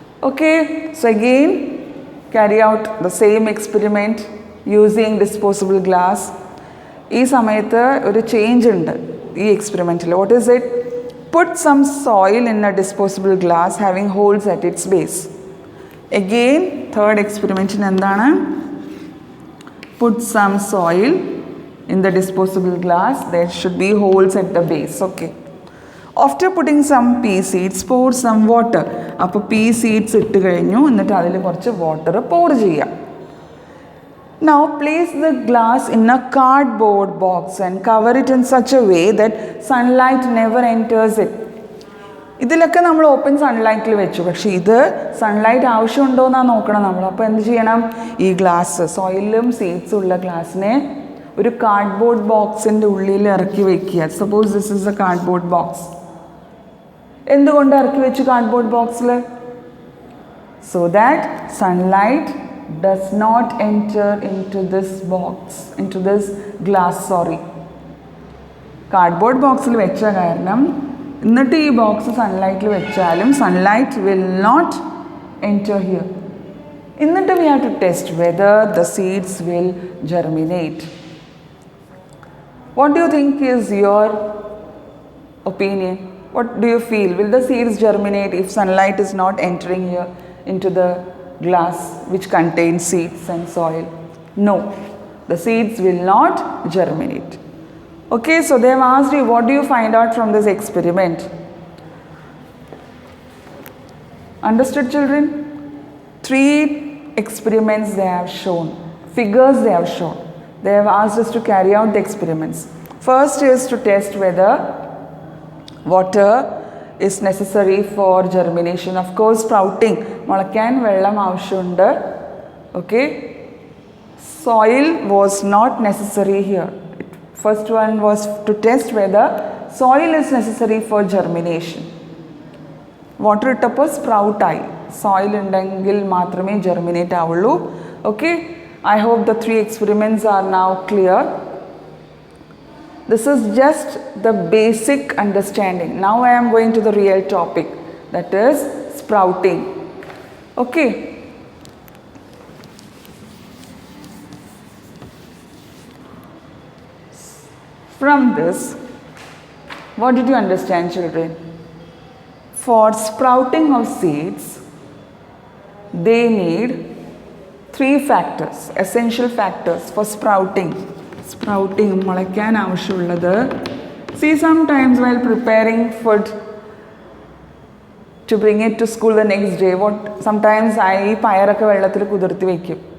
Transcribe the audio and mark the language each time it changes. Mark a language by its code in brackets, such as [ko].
[en] Okay, so again carry out the same experiment using disposable glass. [ml] ഈ സമയത്ത് ഒരു change ഉണ്ട് ഈ എക്സ്പെരിമെൻറ്റിൽ. [en] What is it? Put some soil in a disposable glass having holes at its base. Again, third experiment [ml] എന്താണ്? [en] Put some soil in the disposable glass. There should be holes at the base. Okay. After putting some pea seeds, pour some water. [ml] അപ്പോൾ pea seeds ഇട്ട് കഴിഞ്ഞു, എന്നിട്ട് അതിൽ കുറച്ച് water pour ചെയ്യുക. [en] Now place the glass in a cardboard box and cover it in such a way that sunlight never enters it. [ml] ഇതിലൊക്കെ നമ്മൾ open സൺലൈറ്റിൽ വെച്ചു, പക്ഷേ ഇത് സൺലൈറ്റ് ആവശ്യമുണ്ടോ എന്നാണ് നോക്കണം നമ്മൾ. അപ്പോൾ എന്ത് ചെയ്യണം? ഈ ഗ്ലാസ്, സോയിലും സീഡ്സും ഉള്ള ഗ്ലാസ്സിനെ ഒരു കാർഡ്ബോർഡ് ബോക്സിൻ്റെ ഉള്ളിൽ ഇറക്കി വെക്കുക. [en] Suppose this is a cardboard box. [ml] എന്തുകൊണ്ട് ഇറക്കി വെച്ചു കാർഡ്ബോർഡ് ബോക്സിൽ? [en] So that sunlight does not enter into this box, into this glass, sorry. [ml] Cardboard ബോക്സിൽ വെച്ച കാരണം എന്നിട്ട് ഈ ബോക്സ് സൺലൈറ്റിൽ വെച്ചാലും [en] Sunlight will not enter here. [ml] എന്നിട്ട് [en] We have to test whether the seeds will germinate. What do you think is your opinion? What do you feel? Will the seeds germinate if sunlight is not entering here into the glass which contains seeds and soil? No, the seeds will not germinate. Okay, so they have asked you, what do you find out from this experiment? Understood, children? 3 experiments they have shown, figures they have shown. They have asked us to carry out the experiments. First is to test whether water is necessary for germination. Of course, sprouting, [ml] മുളയ്ക്കാൻ വെള്ളം ആവശ്യമുണ്ട്. [en] Okay, soil was not necessary here. First one was to test whether soil is necessary for germination. [ml] Water ഇട്ടപ്പോൾ sprout ആയി. Soil ഉണ്ടെങ്കിൽ മാത്രമേ germinate ആവുള്ളൂ. [en] Okay, I hope the 3 experiments are now clear. This is just the basic understanding. Now I am going to the real topic, that is sprouting. Okay. From this, what did you understand, children? For sprouting of seeds, they need 3 factors, essential factors for sprouting. [ml] Sprouting, മുളയ്ക്കാൻ ആവശ്യമുള്ളത്. [en] See, sometimes while preparing food to bring it to school the next day, sometimes I [ml] പയറൊക്കെ വെള്ളത്തിൽ കുതിർത്തി വയ്ക്കും.